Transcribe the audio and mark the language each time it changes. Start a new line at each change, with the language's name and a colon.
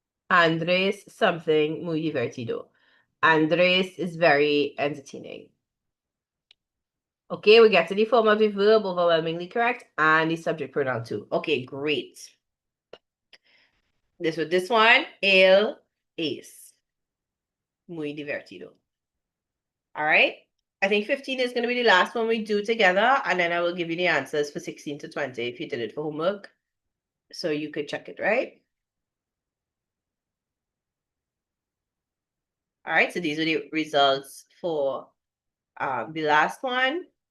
Spanish: Andres,
English: something
Spanish: muy divertido.
English: Andres is very entertaining. Okay, we get to the form of the verb, overwhelmingly correct, and the subject pronoun too. Okay, great. This one,
Spanish: él es muy divertido.
English: All right. I think 15 is going to be the last one we do together, and then I will give you the answers for 16 to 20 if you did it for homework. So you could check it, right? All right, so these are the results for the last one.